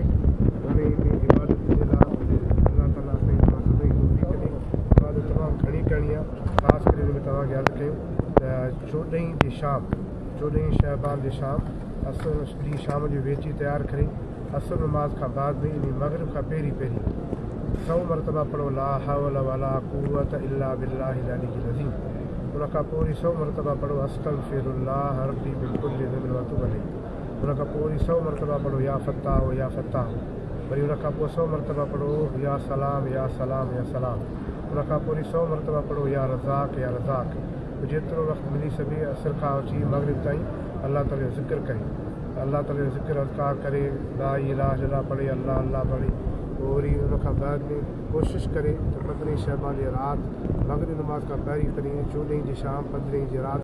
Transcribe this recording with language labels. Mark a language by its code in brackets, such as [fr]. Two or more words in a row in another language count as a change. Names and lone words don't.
[sd] उन में इबादत जे लाइ अल्लाह ताला असांजी सदाईं तौफ़ीक़ ॾे। इबादत तमामु घणी करणी आहे। ख़ासि करे हुन में तव्हांखे अर्ज़ु कयूं त 14 जी शाम, 14 शअबान जी शाम, असुर ॾींहुं शाम जो वेची तयारु करे असुर नमाज़ खां बाद में इन मग़रिब खां पहिरीं 100 मरतबा पढ़ो [ar] لا حول ولا قوة إلا بالله العلي العظيم. [sd] उन खां पोइ वरी 100 मरतबा पढ़ो [ar] أستغفر الله ربي من كل ذنب و أتوب إليه. [sd] उन खां पोइ वरी 100 मरतबा पढ़ो [ar] يا فتاح يا فتاح. [sd] वरी उन खां पोइ 100 मरतबा पढ़ो [ar] يا سلام يا سلام يا سلام. [sd] उन खां पोइ वरी 100 मरतबा पढ़ो [ar] يا رزاق يا رزاق. [sd] जेतिरो वक़्तु मिली सघे असुर खां वठी मग़रिब ताईं अल्लाह ताला जो ज़िक्र करे, अल्लाह ताला जो ज़िक्र अज़कार करे, [ar] لا إله إلا الله [sd] पढ़े, अल्लाह अल्लाह पढ़े। पोइ वरी उन खां बाद में कोशिशि करे त 15 शअबान जी राति मग़रिब नमाज़ खां पहिरीं 14 जी शाम 15 जी राति